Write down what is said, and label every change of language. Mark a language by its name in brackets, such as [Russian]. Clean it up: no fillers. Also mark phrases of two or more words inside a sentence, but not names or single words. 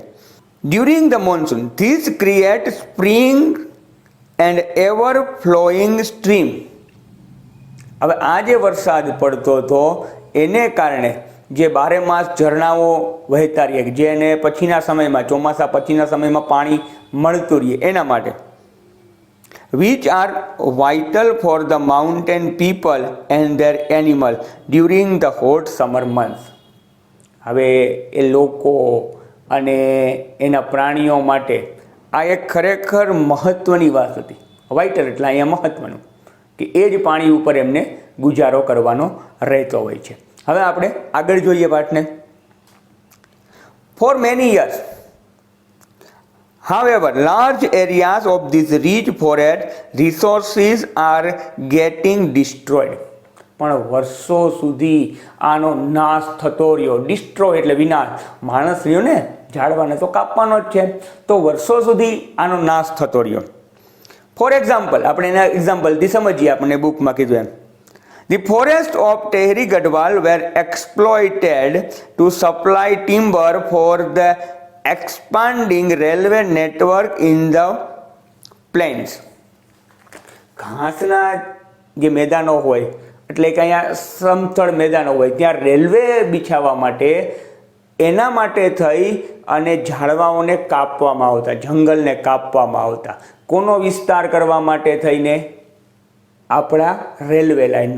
[English] During the monsoon this create spring and ever flowing stream. [Gujarati] હવે આ જે વરસાદ પડતો હતો એને કારણે જે બારે માસ ઝરણાઓ વહેતા રહીએ, જેને પછીના સમયમાં, ચોમાસા પછીના સમયમાં પાણી મળતું રહીએ એના માટે. [English] which are vital for the mountain people and their animal during the hot summer months. [Gujarati] હવે એ લોકો અને એના પ્રાણીઓ માટે આ એક ખરેખર મહત્ત્વની વાત હતી. વાઇટલ એટલે અહીંયા મહત્ત્વનું, કે એ જ પાણી ઉપર એમને ગુજારો કરવાનો રહેતો હોય છે. હવે આપણે આગળ જોઈએ પાઠને. [English] for many years however large areas of this rich forest resources are getting destroyed. [Gujarati] પણ વર્ષો સુધી આનો નાશ થતો રહ્યો. ડિસ્ટ્રોય એટલે વિનાશ. માણસ રહ્યો ને, ઝાડવાને તો કાપવાનો જ છે, તો વર્ષો સુધી આનો નાશ થતો રહ્યો. [English] for example, [Gujarati] આપણે એના એક્ઝામ્પલથી સમજીએ. આપણને બુકમાં કીધું એમ. [English] The forest of Tehri Gadwal were exploited to supply timber for the expanding railway network in the plains. [Gujarati] ઘાસના જે મેદાનો હોય, એટલે કે અહીંયા સમતળ મેદાનો હોય, ત્યાં રેલવે બિછાવવા માટે, એના માટે થઈ અને ઝાડવાઓને કાપવામાં આવતા, જંગલને કાપવામાં આવતા. કોનો વિસ્તાર કરવા માટે થઈને? આપણા [English] railway lineનો.